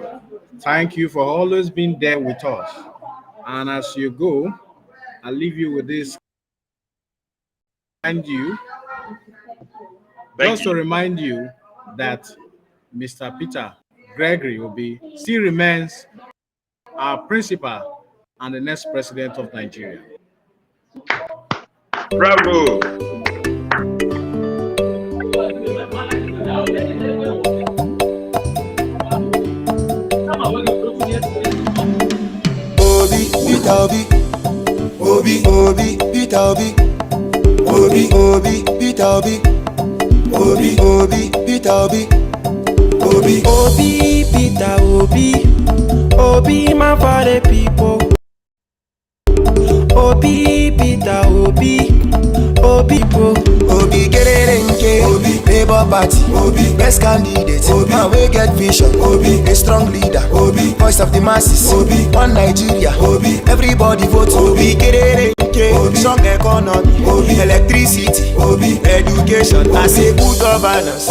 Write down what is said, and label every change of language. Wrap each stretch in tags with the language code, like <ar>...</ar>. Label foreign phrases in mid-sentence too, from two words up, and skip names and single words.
<en>Thank you for always being there with us. And as you go, I'll leave you with this. And to remind you that Mr. Peter Gregory Obi still remains our principal and the next president of Nigeria. Bravo! Obi, Peter Obi, Obi, Peter Obi, Obi, Peter Obi, Obi, Peter Obi, Obi, Peter Obi, man for the people. Obi, Peter Obi, Gerenke, Obi, Labour Party, Obi, best candidate, Obi, man we get vision, Obi, a strong leader, Obi, voice of the masses, Obi, one Nigeria, Obi, everybody vote, Obi, Gerenke, Obi, strong economy, Obi, electricity, Obi, education, I say good governance,</en>